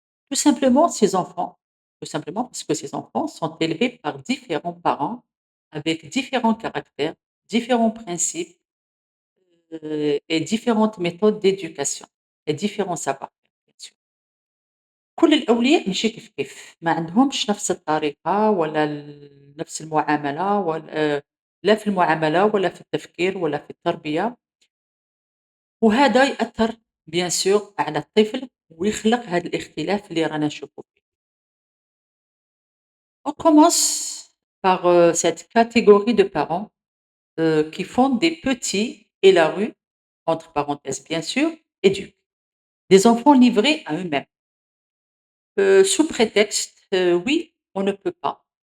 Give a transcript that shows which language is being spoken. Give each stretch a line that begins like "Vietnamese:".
French: Tout simplement, tout simplement parce que ces enfants sont élevés par différents parents avec différents caractères, différents principes et différentes méthodes d'éducation et différents savoir-faire bien sûr.
Arabic: كل الأولياء ماشي كيف، ما عندهمش نفس الطريقة ولا نفس المعاملة ولا لا في المعاملة ولا في التفكير ولا في التربية، وهذا يأثّر
French: bien sûr
Arabic: على الطفل ويخلق هذا الاختلاف اللي رانا نشوفوا فيه.
French: On commence par, cette catégorie de parents, qui font des petits et la rue, entre parenthèses bien sûr, éduquent. Des enfants livrés à eux-mêmes. Sous prétexte, oui, on ne peut pas.